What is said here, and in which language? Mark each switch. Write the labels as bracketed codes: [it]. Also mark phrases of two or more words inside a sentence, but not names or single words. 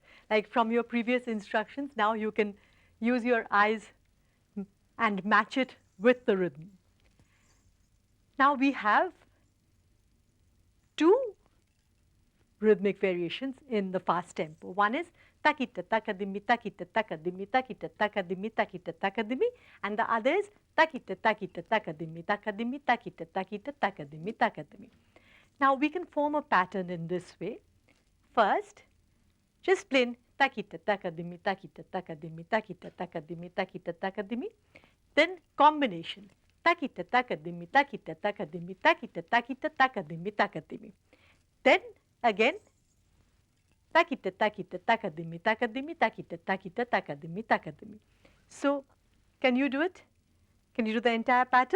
[en] Like from your previous instructions, now you can use your eyes and match it with the rhythm. Now we have two rhythmic variations in the fast tempo. One is takita takadimi takita takadimi takita takadimi takita takadimi, and the other is takita takita takadimi takadimi takita takita takadimi takadimi. Now we can form a pattern in this way. First, just plain takita takadimi takita takadimi takita takadimi takita takadimi. Then combination takita takadimi takita takadimi takita takita takadimi takadimi. Then again takita takita takadimi takadimi takita takita takadimi takadimi. So can you do it? Can you do the entire pattern?